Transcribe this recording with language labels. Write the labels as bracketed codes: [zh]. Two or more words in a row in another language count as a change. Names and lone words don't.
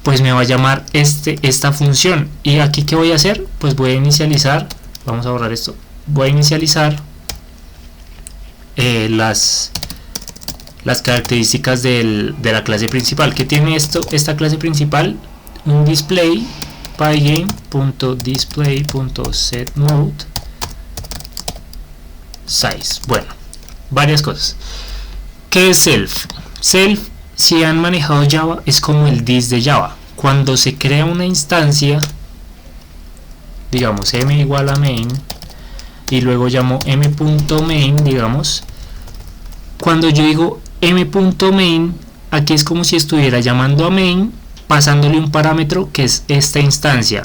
[es] pues me va a llamar esta función. Y aquí ¿qué voy a hacer? Pues voy a inicializar, vamos a borrar esto, voy a inicializar las características de la clase principal. Que tiene esta clase principal, un display pygame.display.setMode size. Bueno, varias cosas. ¿Qué es self? Self, si han manejado Java, es como el this de Java. Cuando se crea una instancia, digamos m igual a main, y luego llamo m.main, digamos, cuando yo digo m.main, aquí es como si estuviera llamando a main, pasándole un parámetro que es esta instancia.